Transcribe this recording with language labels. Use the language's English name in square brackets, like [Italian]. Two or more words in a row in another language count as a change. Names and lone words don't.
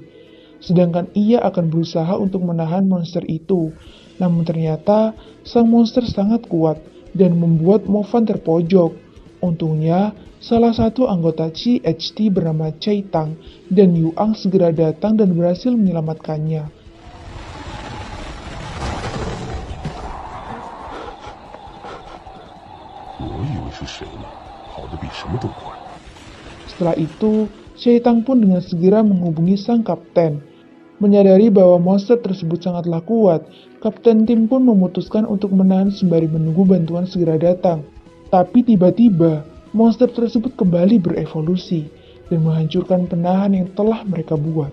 [Indonesian] Sedangkan ia akan berusaha untuk menahan monster itu. Namun ternyata, sang monster sangat kuat dan membuat Movan terpojok. Untungnya, salah satu anggota CHT bernama Chai Tang dan Yuang segera datang dan berhasil menyelamatkannya. [Chinese] 我以为是谁呢，跑得比什么都快。 [Indonesian] Setelah itu, Chai Tang pun dengan segera menghubungi sang kapten. Menyadari bahwa monster tersebut sangatlah kuat, kapten tim pun memutuskan untuk menahan sembari menunggu bantuan segera datang. Tapi tiba-tiba, monster tersebut kembali berevolusi dan menghancurkan penahan yang telah mereka buat.